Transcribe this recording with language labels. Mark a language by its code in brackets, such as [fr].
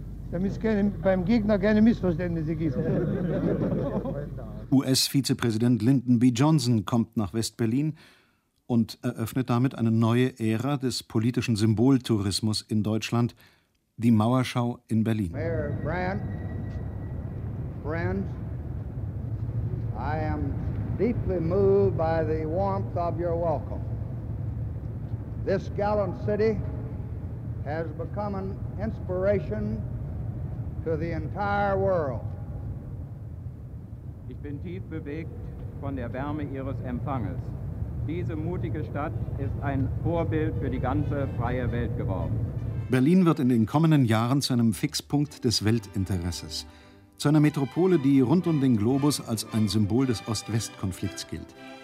[de] Damit es beim Gegner keine Missverständnisse gibt. US-Vizepräsident Lyndon B. Johnson kommt nach West-Berlin und eröffnet damit eine neue Ära des politischen Symboltourismus in Deutschland, die Mauerschau in Berlin. [en] Mayor Brandt, friends, I am deeply moved by the warmth of your welcome. This gallant city has become an inspiration to the entire world. [de] Ich bin tief bewegt von der Wärme Ihres Empfanges. Diese mutige Stadt ist ein Vorbild für die ganze freie Welt geworden. Berlin wird in den kommenden Jahren zu einem Fixpunkt des Weltinteresses. Zu einer Metropole, die rund um den Globus als ein Symbol des Ost-West-Konflikts gilt.